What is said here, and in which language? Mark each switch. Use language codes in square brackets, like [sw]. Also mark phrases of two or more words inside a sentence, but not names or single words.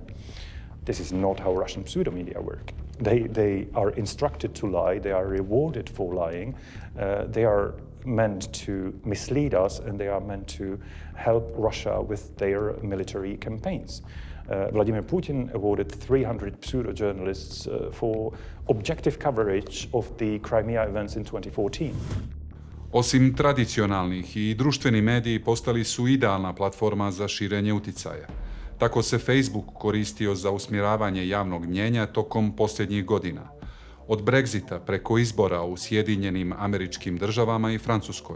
[en] This is not how Russian pseudo-media work. They are instructed to lie, they are rewarded for lying, they are meant to mislead us, and they are meant to help Russia with their military campaigns. Vladimir Putin awarded 300 pseudo-journalists for objective coverage of the Crimea events in 2014. [bs] Osim tradicionalnih, i društveni mediji postali su idealna platforma za širenje uticaja. Tako se Facebook koristio za usmjeravanje javnog mnjenja tokom posljednjih godina. Od Brexita preko izbora u Sjedinjenim Američkim Državama i Francuskoj.